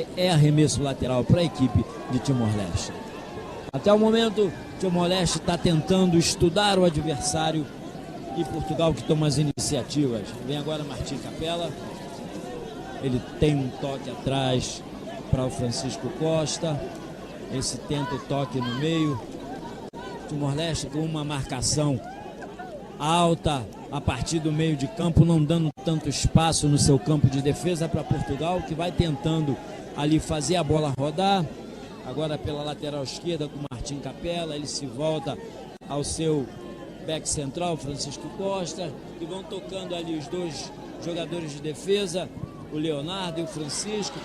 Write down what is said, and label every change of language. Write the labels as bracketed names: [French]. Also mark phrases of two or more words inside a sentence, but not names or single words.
[Portuguese] É arremesso lateral para a equipe de Timor-Leste. Até o momento, Timor-Leste está tentando estudar o adversário e Portugal que toma as iniciativas. Vem agora Martim Capela. Ele tem um toque atrás para o Francisco Costa. Esse tenta o toque no meio. Timor-Leste com uma marcação alta a partir do meio de campo, não dando tanto espaço no seu campo de defesa para Portugal, que vai tentando ali fazer a bola rodar. Agora pela lateral esquerda com Martim Capela, ele se volta ao seu back central, Francisco Costa, e vão tocando ali os dois jogadores de defesa, o Leonardo e o Francisco.